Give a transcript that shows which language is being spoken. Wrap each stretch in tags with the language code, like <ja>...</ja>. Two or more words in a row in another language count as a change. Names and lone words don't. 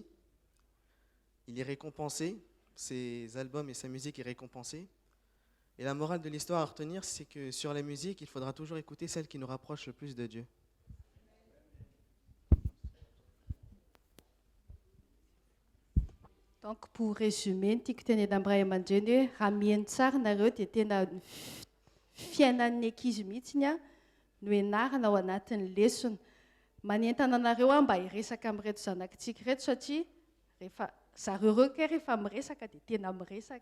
<fr>Il est récompensé, ses albums et sa musique est récompensée. Et la morale de l'histoire à retenir, c'est que sur la musique, il faudra toujours écouter celle qui nous rapproche le plus de Dieu. Donc, pour résumer,</fr> <mg>ny tiako teneny amin'ray aman-dreny hoe raha mihaino tsara nareo dia tena fiainan'ny ankizy mihitsiny a no ianarana ao anatin'ny lesona. Manentana anareo mba hiresaka amin'ireto zanakitsika reto satria rehefa zareo reo ke rehefa miresaka dia tena miresaka.</mg>